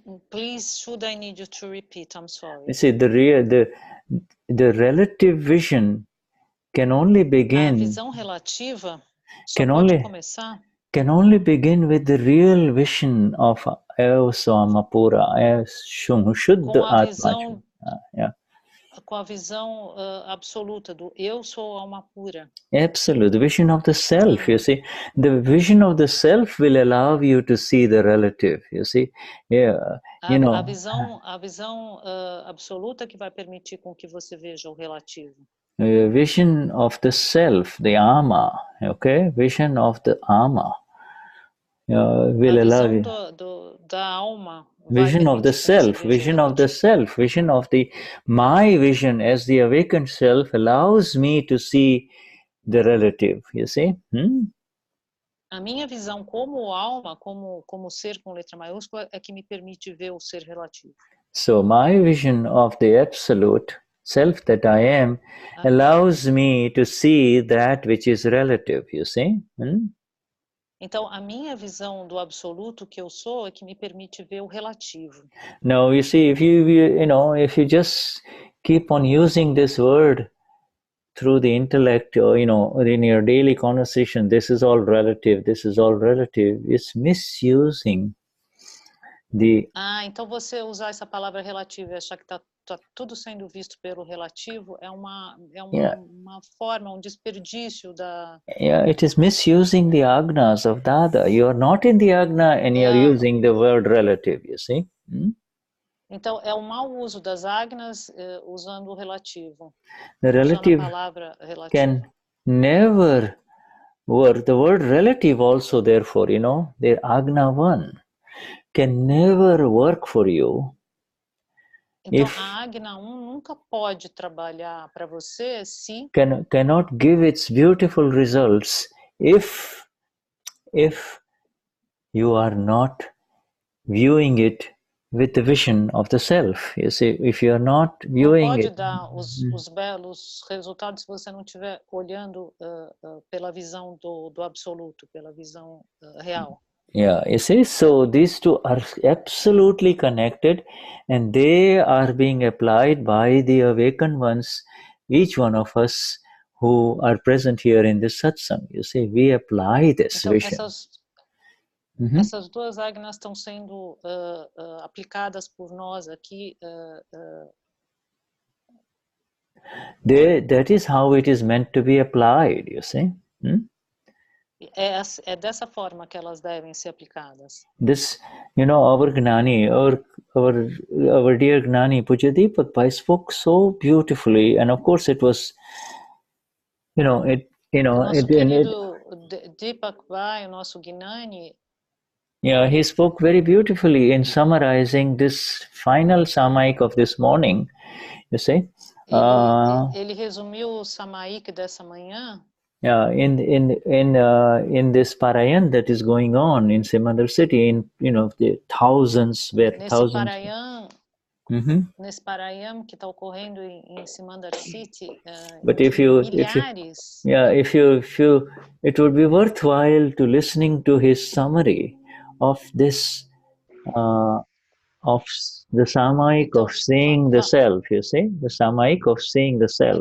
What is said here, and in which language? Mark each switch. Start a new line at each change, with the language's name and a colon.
English: Please, should I need you to repeat? I'm sorry. You see, the relative vision can only begin.
Portuguese: A visão relativa só pode começar.
English: Can only begin with the real vision of Samapura, Shuddha Atma.
Portuguese: com a visão absoluta do eu sou alma pura.
English: Absolute, the vision of the self, you see. The vision of the self will allow you to see the relative, you see. Yeah, you know.
Portuguese: A visão absoluta que vai permitir com que você veja o relativo.
English: Vision of the self, the ama, okay? Vision of the ama will allow you.
Portuguese: Da alma.
English: Vision of the self, vision of the self, vision of the my vision as the awakened self allows me to see the relative, you see.
Portuguese: A minha visão como alma, como ser com letra maiúscula, é que me permite ver o ser relativo.
English: So my vision of the absolute self that I am allows me to see that which is relative, you see.
Portuguese: Então, a minha visão do absoluto que eu sou é que me permite ver o relativo.
English: Now, you see, if you just keep on using this word through the intellect, or in your daily conversation, this is all relative, it's misusing the.
Portuguese: Então você usar essa palavra relativo e achar que tá tudo sendo visto pelo relativo é uma forma, um desperdício da.
English: Yeah, it is misusing the agnas of Dada. You are not in the agna and you are using the word relative, you see.
Portuguese: Então, é o mau uso das agnas usando o relativo.
English: The relative
Portuguese: usando a palavra relativo.
English: Can never work. The word relative also, therefore, the agna one can never work for you.
Portuguese: Então, a Agna 1 nunca pode trabalhar para você se
English: cannot give its beautiful results if you are not viewing it with the vision of the self. You see, if you are not viewing it,
Portuguese: não pode dar os belos resultados se você não estiver olhando pela visão do absoluto, pela visão real.
English: Yeah, you see, so these two are absolutely connected and they are being applied by the awakened ones, each one of us who are present here in this satsang. You see, we apply this vision.
Portuguese: Essas duas agnas estão sendo aplicadas por nós aqui.
English: That is how it is meant to be applied, you see.
Portuguese: É dessa forma que elas devem ser aplicadas.
English: This, our Gnani, our dear Gnani Puja Deepak Bhai spoke so beautifully, and of course it was,
Portuguese: Nosso querido Deepak Bhai, o nosso Gnani.
English: Yeah, he spoke very beautifully in summarizing this final Samaik of this morning. You see.
Portuguese: Ele resumiu o Samaik dessa manhã.
English: Yeah, in this Parayan that is going on in Simandar city, in the thousands where thousands.
Portuguese: Nesse Parayan que está ocorrendo em Simandar city,
English: but
Portuguese: milhares.
English: If you, it would be worthwhile to listening to his summary of this, of the Samaik of seeing the self. You see, the Samaik of seeing the self.